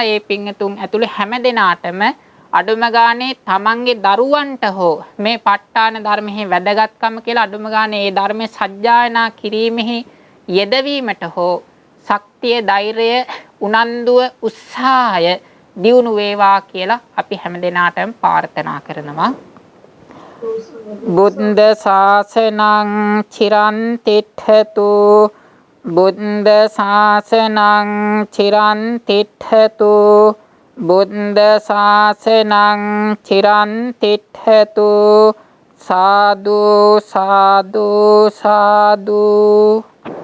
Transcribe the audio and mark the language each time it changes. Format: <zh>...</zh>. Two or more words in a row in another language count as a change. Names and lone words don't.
<si>ඒ පින්වතුන් ඇතුළේ හැම දෙනාටම අඩුම ගානේ තමන්ගේ දරුවන්ට හෝ මේ ප ဋ ාණ ධර්මෙහි වැදගත්කම කියලා අඩුම ගානේ ඒ ධර්මයේ සජ්ජායනා කිරීමෙහි යෙදවීමට හෝ ශක්තිය, ධෛර්යය, උනන්දුව, උත්සාහය දියුණු වේවා කියලා අපි හැම දෙනාටම ප්‍රාර්ථනා කරනවා.</si> <pi>බුද්ධ ශාසනං චිරන් තිට්ඨතු බුද්ධ ශාසනං චිරන් තිට්ඨතු බුද්ධ ශාසනං චිරන් තිට්ඨතු සාදු සාදු සාදු</pi>